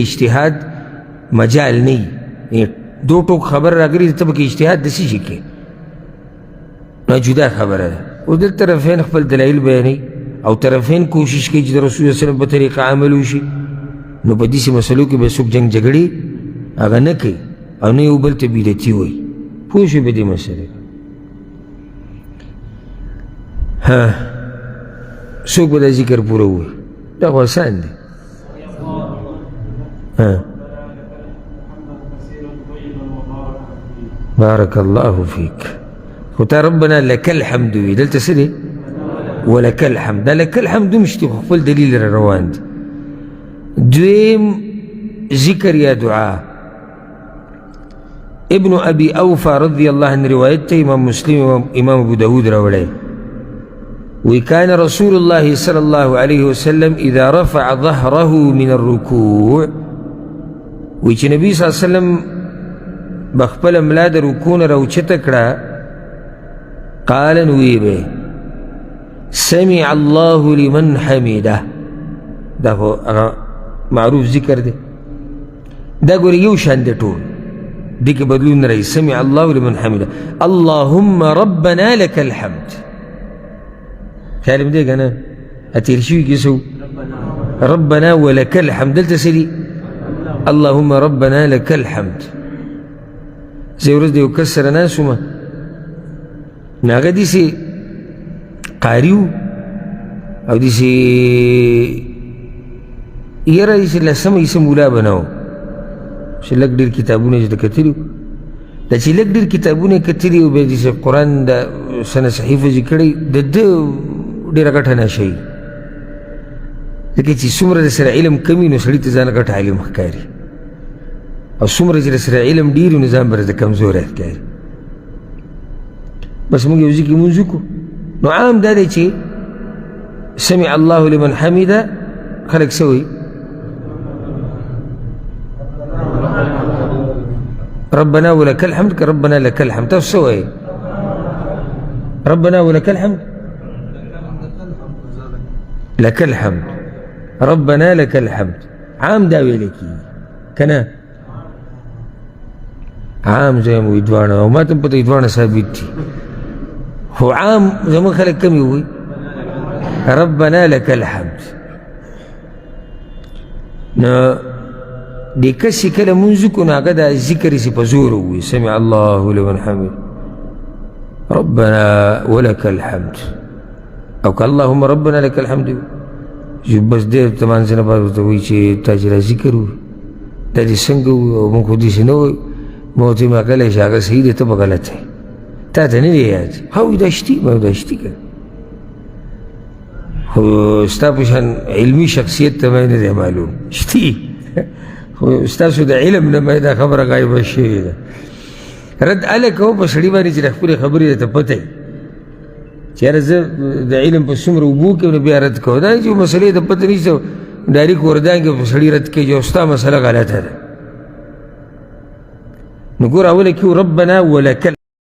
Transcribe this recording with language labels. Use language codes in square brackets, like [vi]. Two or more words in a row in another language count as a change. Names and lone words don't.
[ps] اجتهاد مجال نه وي دو ټوک خبر راغلي ته پکې اجتهاد داسې شي کې نو جدا خبره ده او دل طرفین خپل دلایل بیانوي او طرفین کوشش کوي چې د رسول الله صلی په طریقه عمل وشي نو په داسې مسلو کې به څوک جنګ جګړې هغه نه کوي او نه یو بل ته بدعتي وایي پوه شوې په دې مسلې څوک به دا ذکر پوره ووایي دا خو آسان دی [ar] بارك الله فيك [ps] خو تا [ar] ربنا لك الحمد [ps] وي دلته څه دی [ar] ولك الحمد [ps] دا [ar] لك الحمد [ps] مش دی خو خپل دلیل را روان دی دویم ذکر یا دعا ابن ابي [ar] اوفى رضي الله عنه [ps] روایت ته امام مسلم امام ابو داود راوړی [ar] وكان رسول الله صلى الله عليه وسلم إذا رفع ظهره من [ps] الركوع وچ نبی صلی الله علیه وسلم بخپل ملا د رکوع راوچته کړه قال نوی به [ar] سمع الله لمن حمده [ps] دا هو معروف ذکر دی دا ګور یو شان دی ټول دې کې بدلون نه راځي [ar] سمع الله لمن حمده اللهم ربنا لك الحمد [ps] خیال دې کنه اتیر شوي کې سو [ar] ربنا ولك الحمد [ps] دلته سړي [ar] اللهم ربنا لك الحمد [ps] زي ورځ دی وکسر ناس وما هغه داسې قاري و او داسې یاره داسې لسمه یې څه مولا به نه و چې لږ ډېر کتابونه یې د کتلي دا چې لږ ډېر کتابونه یې کتلي او بیا داسې قرآن د سنه صحیفه چې کړی د ده ډېره ګټه نشه وي ځکه چې څومره د سره علم کم وي نو سړي ته ځان غټ عالم ښکاري او څومره چې د سره علم ډېر وي نو ځان به د کمزوری ښکاري بس موږ یو ځای کې لمونځ وکړو نو عام دا دی چې [ar] سمع الله لمن حمده [ps] خلک څه وایي [ar] ربنا ولك الحمد كربنا لك الحمد [ps] تاسو څه وایي [ar] ربنا ولك الحمد لك الحمد ربنا لك الحمد [ps] عام دا ویل کېږي که نه عام زه یم وایي دواړه او ما ته هم پته دواړه ثابت دي خو عام زموږ خلک کم یې وایي [ar] ربنا لك الحمد [ps] نو دې کس چې کله مونځ وکړو نو هغه دا ذکر یې په زور ووایي [ar] سمع الله لمن حمد ربنا ولك الحمد [ps] او که [ar] اللهم ربنا لك الحمد [ps] بس دې تمانځه نه بعد ورته وایي چې تا چې دا ذکر ووایي دا دې څنګه ووایي او موږ خو داسې نه وایو ما ورته وایي ما کلی چې هغه صحیح دی ته به غلط یې تا ته نه دی یاد ها وایي دا شتي ما دا شتي که خو ستا په شان علمي شخصیت ته مې نه دی معلوم شتي خو ستاسو د علم نه مې دا خبره غایبه شوې ده رد هله کوو په سړي باندې چې د خپلې خبرې درته پته وي چې یاره زه د علم په څومره اوبو کې نو بیا رد کوو دا چې مسلې ته پته نشته ډایرکټ وردانګې په سړي رد کوي چې ستا مسله غلطه ده نو ګوره اوله کې [ar] ربنا ولک